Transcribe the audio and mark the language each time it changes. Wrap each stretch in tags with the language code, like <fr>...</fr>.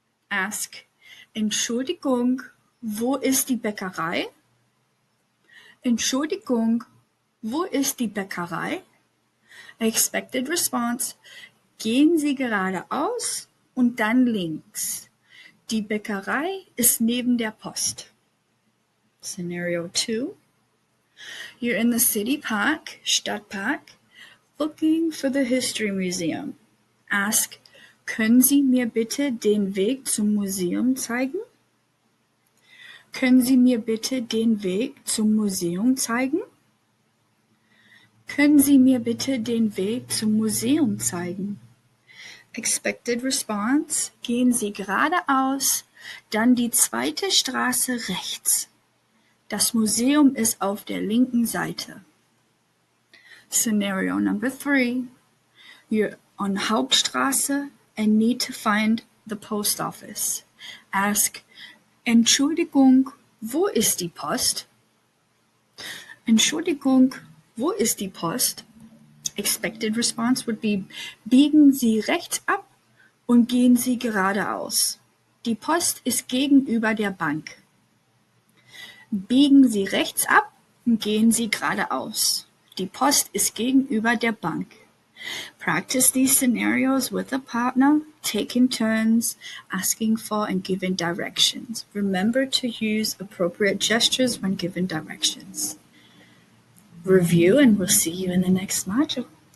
<en>Ask,</en> <de>Entschuldigung, wo ist die Bäckerei? Entschuldigung, wo ist die Bäckerei?</de> <en>Expected response,</en> <de>gehen Sie geradeaus und dann links. Die Bäckerei ist neben der Post.</de> <en>Scenario 2, you're in the city park, Stadtpark, looking for the History Museum. Ask,</en> <de>können Sie mir bitte den Weg zum Museum zeigen? Können Sie mir bitte den Weg zum Museum zeigen? Können Sie mir bitte den Weg zum Museum zeigen?</de> <en>Expected response,</en> <de>gehen Sie geradeaus, dann die zweite Straße rechts. Das Museum ist auf der linken Seite.</de> <en>Scenario number 3, you're on Hauptstraße and need to find the post office. Ask,</en> <de>Entschuldigung, wo ist die Post? Entschuldigung, wo ist die Post?</de> <en>Expected response would be,</en> <de>biegen Sie rechts ab und gehen Sie geradeaus. Die Post ist gegenüber der Bank. Biegen Sie rechts ab und gehen Sie geradeaus. Die Post ist gegenüber der Bank.</de> <en>Practice these scenarios with a partner, taking turns, asking for and giving directions. Remember to use appropriate gestures when given directions. Review, and we'll see you in the next module.</en>